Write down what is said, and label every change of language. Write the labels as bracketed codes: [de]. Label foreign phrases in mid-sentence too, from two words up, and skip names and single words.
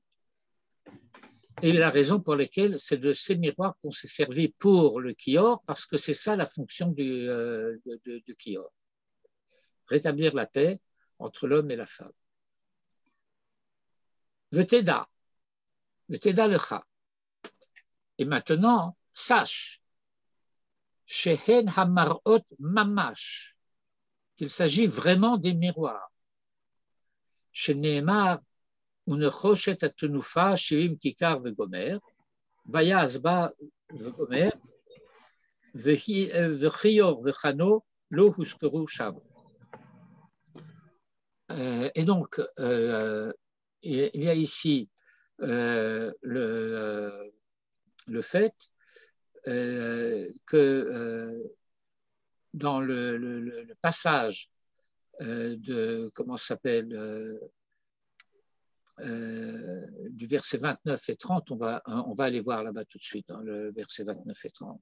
[fr] Et la raison pour laquelle c'est de ces miroirs qu'on s'est servi pour le kior, parce que c'est ça la fonction du kior. Rétablir la paix entre l'homme et la femme. [he] ותדע לך. [fr] Et maintenant, sache, [he] שהן המראות ממש, [fr] qu'il s'agit vraiment des miroirs. [he] שנאמר ונחשת התנופה שבעים ככר וגומר, ויעש בה וגומר, וכיור וכנו לא הוזכרו שם. [fr] Et donc, il y a ici le fait que dans le passage de, comment ça s'appelle, du verset 29 et 30, on va aller voir là-bas tout de suite, dans le verset 29 et 30.